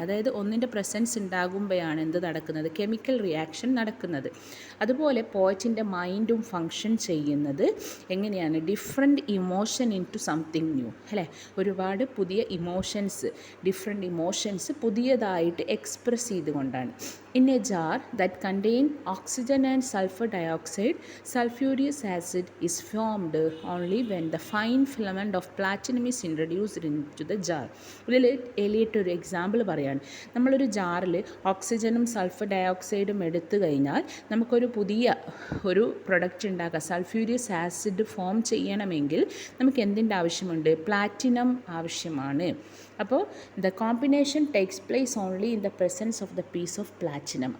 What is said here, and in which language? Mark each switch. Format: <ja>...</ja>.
<ml>അതായത് ഒന്നിൻ്റെ പ്രസൻസ് ഉണ്ടാകുമ്പോഴാണ് എന്ത് നടക്കുന്നത്? കെമിക്കൽ റിയാക്ഷൻ നടക്കുന്നത്. അതുപോലെ പോയറ്റിൻ്റെ മൈൻഡും ഫങ്ഷൻ ചെയ്യുന്നത് എങ്ങനെയാണ്?</ml> <en>different emotion into something new</en> <ml>അല്ലേ. ഒരുപാട് പുതിയ ഇമോഷൻസ്, ഡിഫറെൻറ്റ് ഇമോഷൻസ് പുതിയതായിട്ട് എക്സ്പ്രസ് ചെയ്തുകൊണ്ടാണ്.</ml> <en>In a jar that contain oxygen and sulfur dioxide, sulfurious acid is formed only when the fine filament of platinum is introduced into the jar.</en> <ml>ഇതിൽ Eliot ഒരു example പറയാണ്. നമ്മളൊരു ജാറിൽ ഓക്സിജനും sulphur ഡയോക്സൈഡും എടുത്തു കഴിഞ്ഞാൽ നമുക്കൊരു പുതിയ ഒരു പ്രൊഡക്റ്റ് ഉണ്ടാക്കുക. സൾഫ്യൂരിയസ് ആസിഡ് ഫോം ചെയ്യണമെങ്കിൽ നമുക്ക് എന്തിൻ്റെ ആവശ്യമുണ്ട്? പ്ലാറ്റിനം ആവശ്യമാണ്. അപ്പോൾ</ml> <en>The combination takes place only in the presence of the piece of platinum.</en>